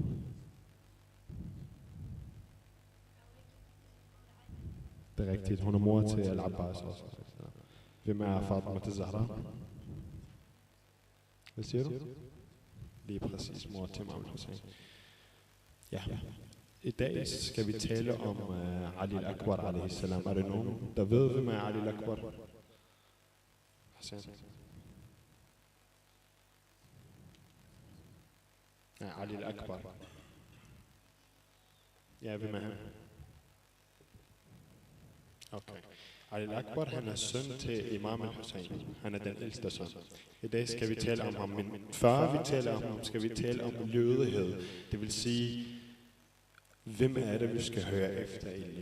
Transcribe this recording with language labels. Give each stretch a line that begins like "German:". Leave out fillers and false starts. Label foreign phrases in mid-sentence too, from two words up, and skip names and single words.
Danish: Det er rigtigt, hun er mor til Al-Abbas også. Hvem er Fatima til Zahra? Hvad siger du? Lige præcis, mor til Imam Hussein. Ja. I dag skal vi tale om Ali al-Akbar
Arabic: عليه السلام.
Danish: Er det nogen, der ved, hvem er Ali al-Akbar? Ja, Ali al-Akbar. Ja, hvem er han? Okay. Ali al-Akbar, han er søn til Imam al-Hussein. Han er den ældste søn. I dag skal vi tale om ham, men før vi taler om ham, skal vi tale om lødighed. Det vil sige, hvem er det, vi skal høre efter egentlig?